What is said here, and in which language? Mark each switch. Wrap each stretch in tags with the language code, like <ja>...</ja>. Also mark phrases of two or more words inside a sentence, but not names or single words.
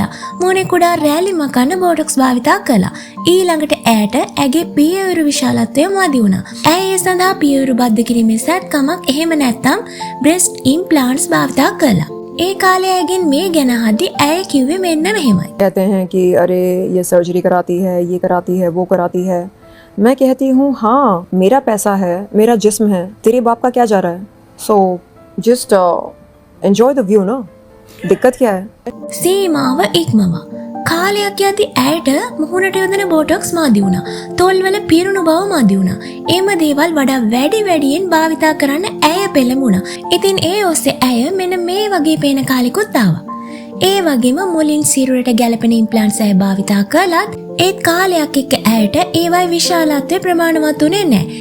<si>මූණේ කුඩා රෑලි මකන්න බෝටොක්ස් භාවිතා කළා. ඊළඟට ඇයට ඇගේ පියවරු විශාලත්වය මදි වුණා. ඇය ඒ සඳහා පියවරු බද්ධ කිරීමේ සැත්කමක් එහෙම නැත්නම්</si> <en>breast implants</en> <si>භාවිතා කළා. ඒ කාලේ ඇගෙන් මේ ගැන අහද්දී ඇය කිව්වේ මෙන්න මෙහෙමයි.</si> <hi>कहते हैं कि अरे ये सर्जरी कराती है, ये कराती है, वो कराती है. मैं कहती हूँ हाँ, मेरा पैसा है, मेरा जिस्म है, तेरे बाप का क्या जा रहा है?</hi> <en>So just enjoy the view, no?</en> <hi>दिक्कत क्या है?</hi> <si>සීමාව ඉක්මවා. කාලයක් යද්දී ඇයට මුහුණට යොදන බෝටොක්ස් මදි වුණා. තොල්වල පිරුණු බව මදි වුණා. එම දේවල් වඩා වැඩියෙන් භාවිතා කරන්න ඇය පෙළඹුණා. ඉතින් ඒ ඔස්සේ ඇය මෙන්න මේ වගේ පේන කාලෙකුත් ආවා. ඒ වගේම මුලින් සිරුරට ගැලපෙන ඉම්ප්ලාන්ට්ස් ඇය භාවිතා කළත් ඒත් කාලයක් එක්ක ඇයට ඒවයි විශාලත්වය ප්‍රමාණවත් වුණේ නැහැ.</si>